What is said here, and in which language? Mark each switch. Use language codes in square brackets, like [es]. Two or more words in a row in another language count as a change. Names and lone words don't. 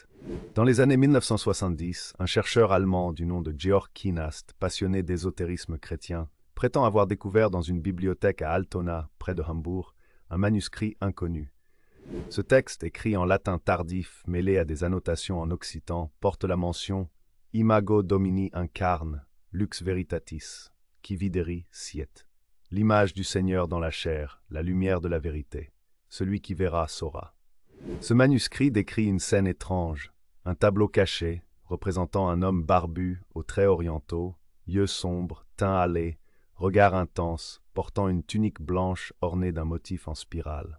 [fr] Dans les années 1970, un chercheur allemand du nom de Georg Kynast, passionné d'ésotérisme chrétien, prétend avoir découvert dans une bibliothèque à Altona, près de Hambourg, un manuscrit inconnu. Ce texte, écrit en latin tardif mêlé à des annotations en occitan, porte la mention « [la] Imago Domini incarne, lux veritatis, qui videri siet ». [fr] L'image du Seigneur dans la chair, la lumière de la vérité. Celui qui verra saura. Ce manuscrit décrit une scène étrange, un tableau caché, représentant un homme barbu, aux traits orientaux, yeux sombres, teint hâlé, regard intense, portant une tunique blanche ornée d'un motif en spirale.